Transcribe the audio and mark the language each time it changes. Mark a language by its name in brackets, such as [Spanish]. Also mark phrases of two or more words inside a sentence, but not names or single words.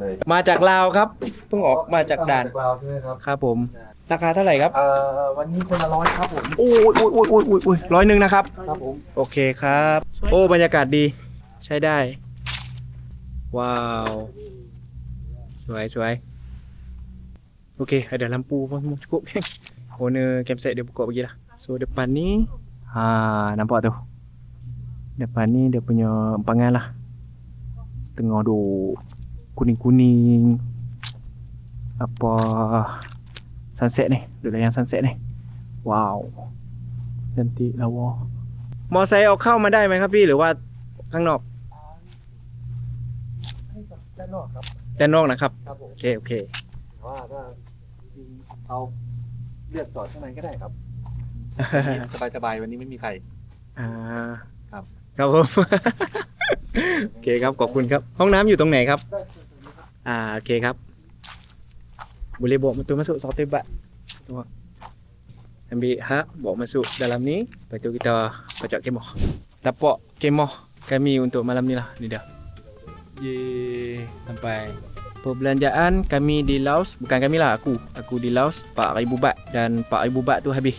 [Thai] มาจากลาวครับ เพิ่งออกมาจากด่าน เราใช่ไหมครับ ครับผม ราคาเท่าไหร่ครับ วันนี้คนละ100ครับผม โอ้ย100นะครับ ครับผม โอเคครับ โอ้บรรยากาศดี ใช้ได้ ว้าว สวย [Malay] Okey, ada lampu pun semua cukup. Owner campsite dia buka bagi lah. So depan ni nampak tu. Depan ni dia punya empangan lah. Tengah duk kuning-kuning. Apa sunset ni, duduk layan sunset ni. Wow, cantik lawa. [Thai] มอไซค์เอาเข้ามาได้ไหมครับพี่หรือว่าข้างนอก ด้านนอกครับ ด้านนอกนะครับ ครับผม โอเคโอเค แต่ว่าถ้าจริงเอาเลือกจอดข้างในก็ได้ครับ สบายๆวันนี้ไม่มีใคร อ่า ครับ ครับผม โอเคครับขอบคุณครับ ห้องน้ำอยู่ตรงไหนครับ โอเคครับ [Malay] boleh bawa motor masuk satu bat. Tengok. Ambil hak, bawa masuk dalam ni. Lepas tu kita pacak kemah. Tapak kemah kami untuk malam ni lah. Ni dah. Yeay, sampai. Perbelanjaan kami di Laos, bukan kami lah, aku di Laos 4,000 baht dan 4,000 baht tu habis.